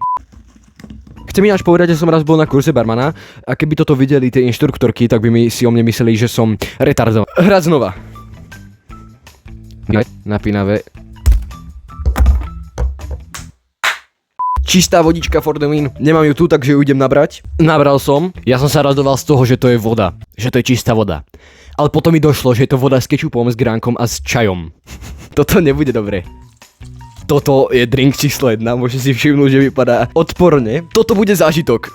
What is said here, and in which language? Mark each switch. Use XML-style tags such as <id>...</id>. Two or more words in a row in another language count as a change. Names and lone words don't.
<sk>Chcem ináč povedať, že som raz bol na kurze barmana a keby toto videli tie inštruktorky, tak by mi si o mne mysleli, že som retardovaný. Hrať znova. Napínavé. Čistá vodička</sk> <en>for the win.</en> <sk>Nemám ju tu, takže ju idem nabrať. Nabral som. Ja som sa radoval z toho, že to je voda. Že to je čistá voda. Ale potom mi došlo, že je to voda s kečupom, s gránkom a s čajom. Toto nebude dobre. Toto je drink číslo 1. Môžete si všimnúť, že vypadá odporne. Toto bude zážitok.</sk>